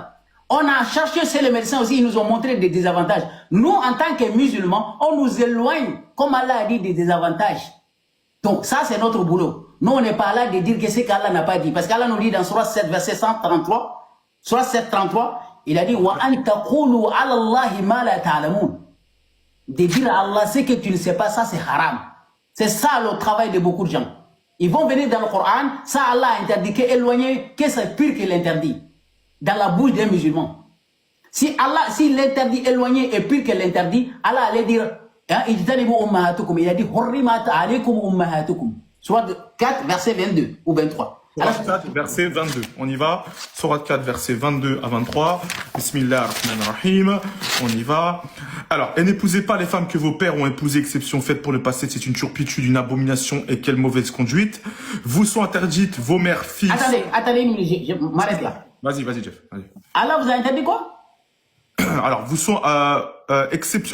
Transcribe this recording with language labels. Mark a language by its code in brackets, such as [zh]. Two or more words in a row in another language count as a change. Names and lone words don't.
[fr] On a cherché chez les médecins aussi, ils nous ont montré des désavantages. Nous, en tant que musulmans, on nous éloigne, comme Allah a dit, des désavantages. Donc ça c'est notre boulot. Nous, on n'est pas là de dire que c'est qu'Allah n'a pas dit. Parce qu'Allah nous dit dans Surah 7, verset 133, Surah 7, 33, il a dit « [ar] وأن تقولوا على الله ما لا تعلمون [fr] » De dire à Allah ce que tu ne sais pas, ça c'est haram. C'est ça le travail de beaucoup de gens. Ils vont venir dans le Coran, ça Allah a interdit, qu'éloigner, que c'est pire que l'interdit. Dans la bouche des musulmans. Si l'interdit éloigné est pire que l'interdit, Allah allait dire, il a dit, [ar] حرمت عليكم أمهاتكم. [fr] Soit 4, verset 22 ou 23. Surah 4, verset 22. On y va. Surah 4, verset 22 à 23. [ar] بسم الله الرحمن الرحيم. [fr] On y va. Alors, et n'épousez pas les femmes que vos pères ont épousées, exception faite pour le passé, c'est une turpitude, une abomination et quelle mauvaise conduite. Vous sont interdites vos mères, fils. Attendez une minute, je m'arrête là. Vas-y, Jeff. Allez. Allah vous a interdit quoi? Alors, vous sont exception.